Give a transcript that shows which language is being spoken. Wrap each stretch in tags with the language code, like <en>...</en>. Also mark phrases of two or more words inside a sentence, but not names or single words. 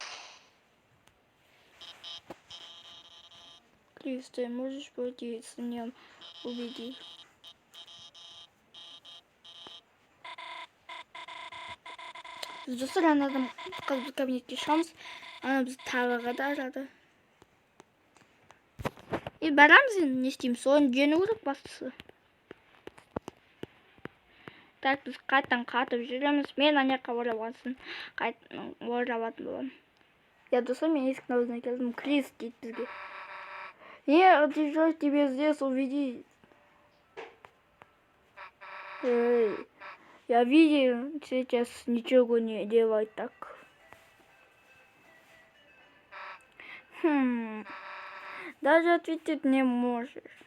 <ru>Крис, ты можешь пойти с ним увидеть? С другой стороны, надо как бы кабинетный шанс.</ru> <kk>Она талаға да жады. И барамыз енді не істейміз? Соны жеңу керек бастысы. Так, біз қайтып жүреміз. Мен ана жаққа оралғансын. Оралатын боламын. Я достым, мен есіктің аузына келдім. Крис дейді бізге.</kk> <ru>Нет, тебе здесь увидеть. Я видел, сейчас ничего не делать так. Даже ответить не можешь.</ru>